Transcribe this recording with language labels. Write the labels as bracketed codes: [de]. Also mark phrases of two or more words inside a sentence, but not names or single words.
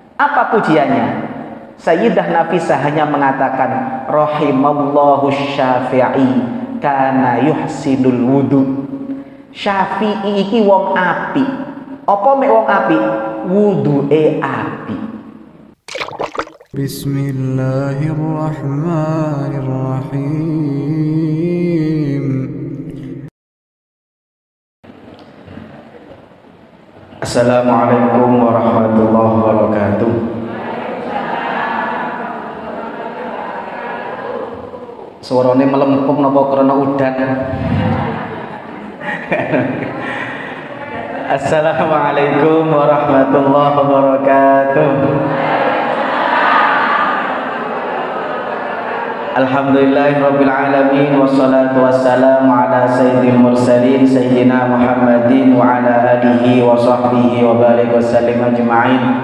[id] Apa pujiannya? Sayyidah Nafisah hanya mengatakan [ar] رحم الله الشافعي كان يحسن الوضوء. [jv] Syafi'i iki wong api. Apa mek wong api? Wudu'e api. [ar] بسم الله الرحمن الرحيم. السلام عليكم ورحمة الله وبركاته. [jv] Suarane melempem napa krana udan? [ar] السلام عليكم ورحمة الله وبركاته. الحمد لله رب العالمين والصلاة والسلام على سيد المرسلين سيدنا محمد وعلى آله وصحبه وبارك وسلم أجمعين.